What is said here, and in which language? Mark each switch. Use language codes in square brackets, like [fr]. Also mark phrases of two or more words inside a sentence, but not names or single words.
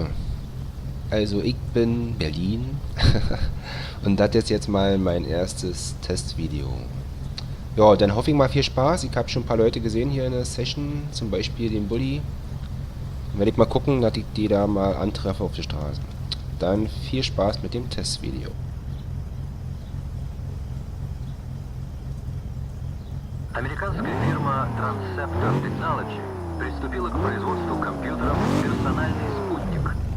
[de] Also ich bin Berlin und das ist jetzt mal mein erstes Testvideo. Ja, dann hoffe ich mal viel Spaß. Ich habe schon ein paar Leute gesehen hier in der Session, zum Beispiel den Bulli. Dann werde ich mal gucken, dass ich die da mal antreffe auf der Straße. Dann viel Spaß mit dem Testvideo. [ru] Американская фирма Transceptor Technology приступила к производству компьютеров «Персональный спутник».